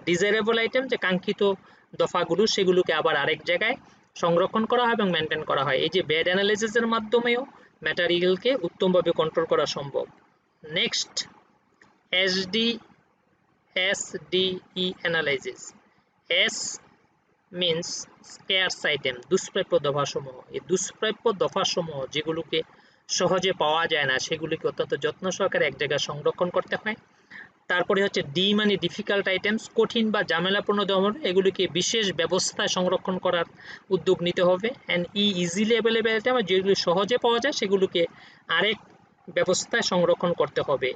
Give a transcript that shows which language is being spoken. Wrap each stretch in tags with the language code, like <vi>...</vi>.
<bn>Desirable item যে কাঙ্ক্ষিত দফাগুলো, সেগুলোকে আবার আরেক জায়গায় সংরক্ষণ করা হয় এবং মেনটেন করা হয়। এই যে ব্যাড অ্যানালাইসিসের মাধ্যমেও ম্যাটেরিয়ালকে উত্তমভাবে কন্ট্রোল করা সম্ভব।</bn> <en>Next, SDE analysis. S means scarce item,</en> <bn>দুষ্প্রাপ্য দফাসমূহ। এই দুষ্প্রাপ্য দফাসমূহ যেগুলোকে সহজে পাওয়া যায় না, সেগুলিকে অত্যন্ত যত্ন সহকারে এক জায়গায় সংরক্ষণ করতে হয়। তারপরে হচ্ছে ডি মানে ডিফিকাল্ট আইটেমস, কঠিন বা ঝামেলাপূর্ণ দমন, এগুলিকে বিশেষ ব্যবস্থায় সংরক্ষণ করার উদ্যোগ নিতে হবে।</bn> <en>and E easily available item,</en> <bn>যেগুলি সহজে পাওয়া যায় সেগুলোকে আরেক ব্যবস্থায় সংরক্ষণ করতে হবে।</bn>